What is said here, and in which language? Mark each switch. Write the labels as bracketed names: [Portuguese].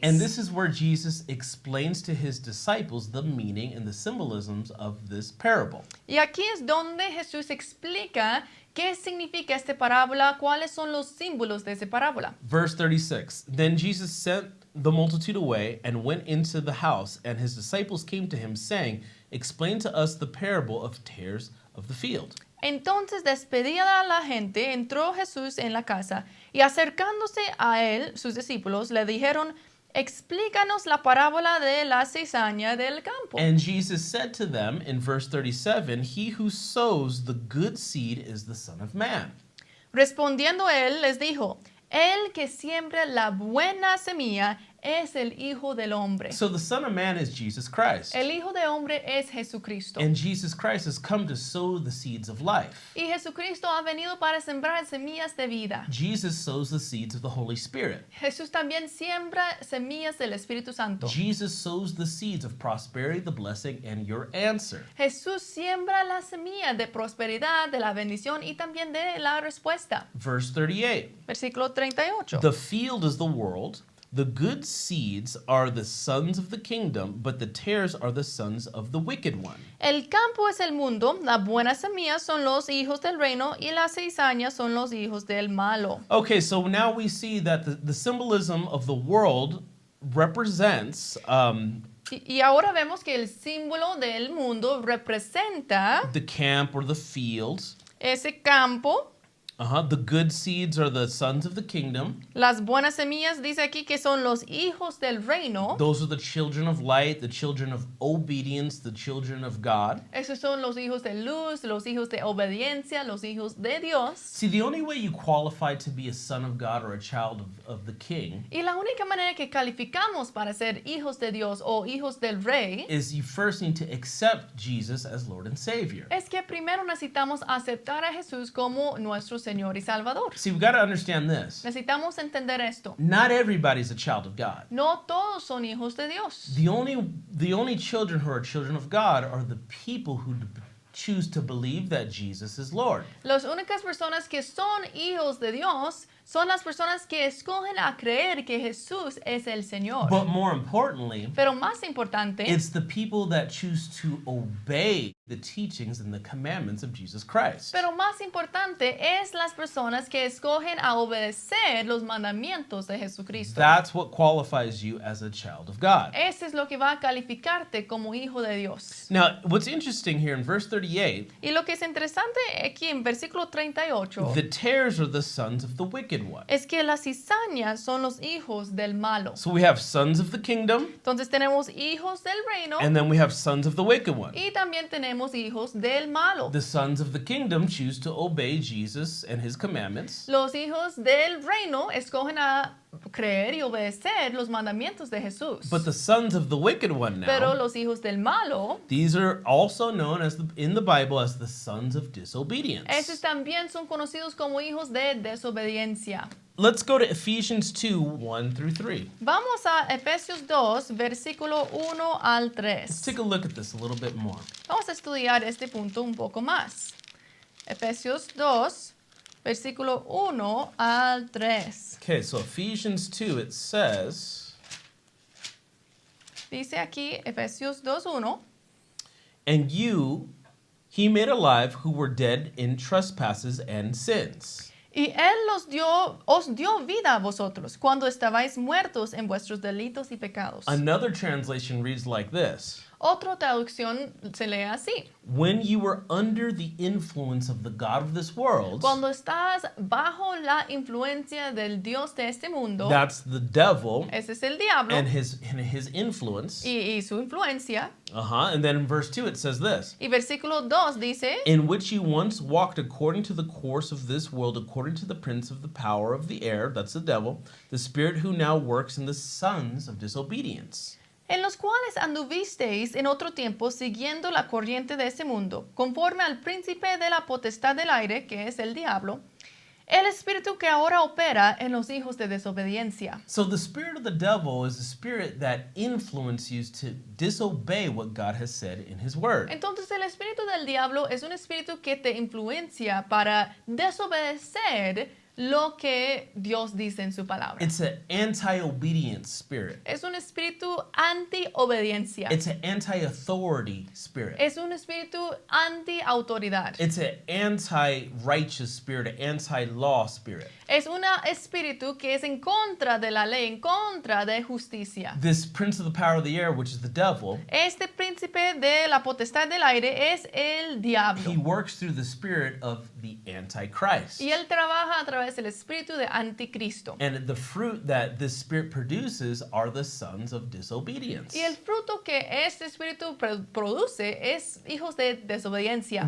[English] And this is where Jesus explains to his disciples the meaning and the symbolisms of this parable. [Spanish] Y aquí es donde Jesús explica qué significa esta parábola, cuáles son los símbolos de esta parábola. [English] Verse 36, Then Jesus sent the multitude away and went into the house, and his disciples came to him, saying, Explain to us the parable of tares of the field. [Spanish] Entonces, despedida la gente, entró Jesús en la casa y acercándose a él, sus discípulos le dijeron, explícanos la parábola de la cizaña del campo. [English] And Jesus said to them in verse 37, He who sows the good seed is the Son of Man. [Spanish] Respondiendo él, les dijo, el que siembra la buena semilla es el Hijo del Hombre. [English] So the Son of Man is Jesus Christ. [Spanish] El Hijo de Hombre es Jesucristo. [English] And Jesus Christ has come to sow the seeds of life. [Spanish] Y Jesucristo ha venido para sembrar semillas de vida. [English] Jesus sows the seeds of the Holy Spirit. [Spanish] Jesús también siembra semillas del Espíritu Santo. [English] Jesus sows the seeds of prosperity, the blessing, and your answer. [Spanish] Jesús siembra la semilla de prosperidad, de la bendición y también de la respuesta. [English] Verse 38. [Spanish] Versículo 38. [English] The field is the world. The good seeds are the sons of the kingdom, but the tares are the sons of the wicked one. [Spanish] El campo es el mundo, las buenas semillas son los hijos del reino y las cizañas son los hijos del malo. [English] Okay, so now we see that the symbolism of the world represents [Spanish] Y ahora vemos que el símbolo del mundo representa [English] the camp or the fields. [Spanish] ese campo. [English] The good seeds are the sons of the kingdom. [Spanish] Las buenas semillas dice aquí que son los hijos del reino. [English] Those are the children of light, the children of obedience, the children of God. [Spanish] Esos son los hijos de luz, los hijos de obediencia, los hijos de Dios. [English] See, the only way you qualify to be a son of God or a child of the king [Spanish] Y la única manera que calificamos para ser hijos de Dios o hijos del rey [English] is you first need to accept Jesus as Lord and Savior. [Spanish] es que primero necesitamos aceptar a Jesús como nuestro Señor y Salvador. [English] See, we've got to understand this. [Spanish] Necesitamos entender esto. [English] Not everybody's a child of God. [Spanish] No todos son hijos de Dios. [English] The only children who are children of God are the people who choose to believe that Jesus is Lord. [Spanish] Las únicas personas que son hijos de Dios son las personas que escogen a creer que Jesús es el Señor. [English] But more importantly, [Spanish] Pero más importante, [English] it's the people that choose to obey the teachings and the commandments of Jesus Christ. [Spanish] pero más importante es las personas que escogen a obedecer los mandamientos de Jesucristo. [English] That's what qualifies you as a child of God. [Spanish] Ese es lo que va a calificarte como hijo de Dios. [English] Now, what's interesting here in verse 38, [Spanish] Y lo que es interesante aquí en versículo 38 [English] the tares are the sons of the wicked one. [Spanish] es que las cizañas son los hijos del malo. [English] So we have sons of the kingdom, [Spanish] Entonces tenemos hijos del reino [English] and then we have sons of the wicked one. [Spanish] y también tenemos hijos del malo. [English] The sons of the kingdom choose to obey Jesus and his commandments. [Spanish] Los hijos del reino escogen a creer y obedecer los mandamientos de Jesús. [English] But the sons of the wicked one [Spanish] Pero [English] now, [Spanish] los hijos del malo, [English] these are also known as in the Bible as the sons of disobedience. [Spanish] esos también son conocidos como hijos de desobediencia. [English] Let's go to Ephesians 2, 1 through 3. [Spanish] Vamos a Efesios 2, versículo 1 al [English] Let's take a look at this a little bit more. [Spanish] Vamos a estudiar este punto un poco más. Efesios 2, versículo 1 al 3. [English] Okay, so Ephesians 2, it says, [Spanish] Dice aquí Efesios 2, 1. [English] "And you he made alive who were dead in trespasses and sins." [Spanish] Y Él os dio vida a vosotros cuando estabais muertos en vuestros delitos y pecados. [English] Another translation reads like this: [Spanish] Otra traducción se lee así. [English] "When you were under the influence of the God of this world," [Spanish] Cuando estás bajo la influencia del Dios de este mundo, [English] that's the devil [Spanish] ese es el diablo [English] and his influence. [Spanish] y su influencia. [English] And then in verse 2 it says this: [Spanish] Y versículo 2 dice, [English] "In which you once walked according to the course of this world, according to the prince of the power of the air," that's the devil, "the spirit who now works in the sons of disobedience." [Spanish] en los cuales anduvisteis en otro tiempo siguiendo la corriente de ese mundo, conforme al príncipe de la potestad del aire, que es el diablo, el espíritu que ahora opera en los hijos de desobediencia. [English] So the spirit of the devil is the spirit that influences you to disobey what God has said in his word. [Spanish] Entonces el espíritu del diablo es un espíritu que te influencia para desobedecer lo que Dios dice en su palabra. [English] It's an anti-obedience spirit. [Spanish] Es un espíritu anti-obediencia. [English] It's an anti-authority spirit. [Spanish] Es un espíritu anti-autoridad. [English] It's an anti-righteous spirit, an anti-law spirit. [Spanish] Es un espíritu que es en contra de la ley, en contra de justicia. [English] This prince of the power of the air, which is the devil, [Spanish] Este príncipe de la potestad del aire es el [English] he [Spanish] diablo. [English] works through the spirit of the Antichrist. [Spanish] Y él trabaja a través del espíritu de anticristo. [English] And the fruit that this spirit produces are the sons of disobedience. [Spanish] Y el fruto que este espíritu produce es hijos de desobediencia.